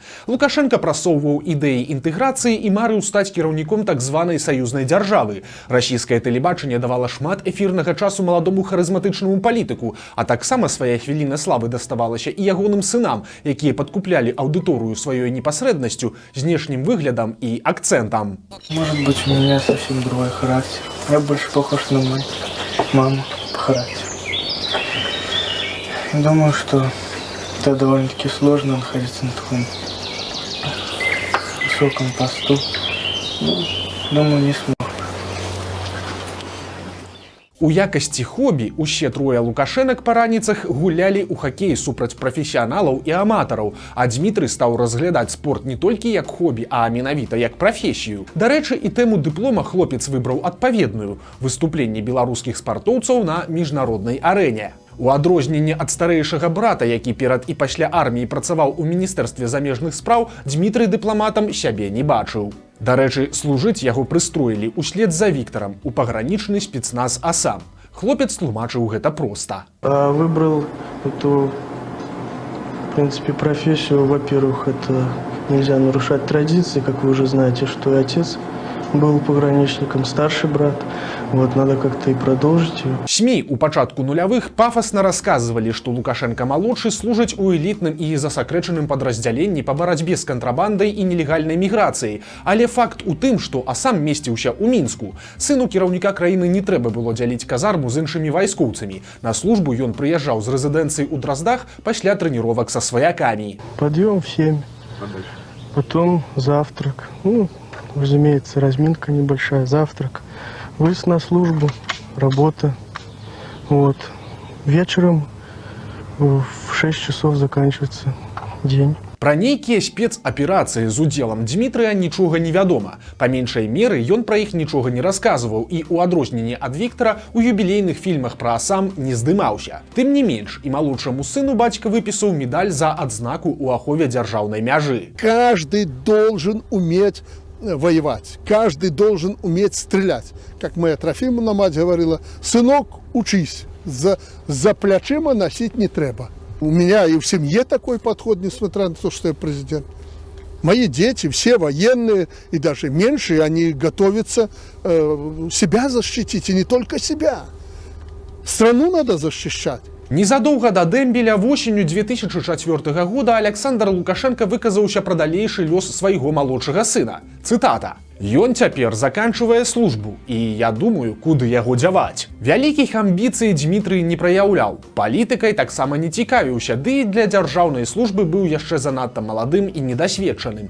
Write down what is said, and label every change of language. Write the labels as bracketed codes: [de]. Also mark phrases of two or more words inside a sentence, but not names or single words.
[be] Лукашенко прасоўваў ідэі інтэграцыі і марыў стаць кіраўніком так званай саюзнай дзяржавы. Расійскае тэлебачанне давала шмат эфірнага часу маладому харызматычнаму палітыку, а таксама свая хвіліна славы даставалася і ягоным сынам, якія падкуплялі аўдыторыю сваёй непасрэднасцю, знешнім выглядам і акцэнтам. [ru] Может быть, у меня совсем другой характер. Я больше похож на маму по характеру. Думаю, что это довольно-таки сложно находиться на таком высоком посту. Думаю, не смог. [be] У якасці хобі усе трое Лукашэнак па раніцах гулялі ў хакей супраць прафесіяналаў і аматараў, а Дмітрый стаў разглядаць спорт не толькі як хобі, а менавіта як прафесію. Дарэчы, і тэму дыплома хлопец выбраў адпаведную – выступленне беларускіх спартоўцаў на міжнароднай арэне. У адрозненне ад старэйшага брата, які перад і пасля арміі працаваў у міністэрстве замежных спраў, Дмітрый дыпламатам сябе не бачыў. Дарэчы, служыць яго прыстроілі услед за Віктарам у пагранічны спецназ АСАМ. Хлопец тлумачыў гэта проста. [ru] Выбрал эту, в принципе, профессию. Во-первых, это нельзя нарушать традиции, как вы уже знаете, что и отец был пограничником, старший брат. Вот, надо как-то и продолжить ее. [be] СМИ у пачатку нулявых пафасна расказвалі, што Лукашенко-малодшы служыць у элітным і засакрэчаным падраздзяленні па барацьбе з кантрабандай і нелегальнай міграцыяй. Але факт у тым, што АСАМ месціўся ў Мінску. Сыну кіраўніка краіны не трэба было дзяліць казарму з іншымі вайскоўцамі. На службу ён прыязджаў з рэзідэнцыі ў Драздах пасля трэніровак са сваякамі. [ru] Подъем в 7, потом завтрак. Разумеется, разминка небольшая, завтрак. Выезд на службу, работа. Вот. Вечером в 6 часов заканчивается день. [be] Пра нейкія спецаперацыі з удзелам Дмітрыя нічога не вядома. Па меншай меры ён пра іх нічога не расказваў і ў адрозненне ад Віктара у юбілейных фільмах пра АСАМ не здымаўся. Тым не менш, і малодшаму сыну бацька выпісаў медаль за адзнаку ў ахове дзяржаўнай мяжы. [ru] Каждый должен уметь воевать, каждый должен уметь стрелять. Как моя Трофимовна мать говорила, сынок, учись, [uk] за плечима носить не треба. [ru] У меня и в семье такой подход, несмотря на то, что я президент. Мои дети, все военные, и даже меньшие, они готовятся себя защитить, и не только себя. Страну надо защищать. [be] Незадоўга да дэмбеля восенню 2004 года Александр Лукашенко выказаўся пра далейшы лёс свайго малодшага сына. Цытата. Ён цяпер заканчвае службу, і я думаю, куды яго дзяваць. Вялікіх амбіцый Дмітрый не праяўляў. Палітыкай таксама не цікавіўся, ды і для дзяржаўнай службы быў яшчэ занадта маладым і недасведчаным.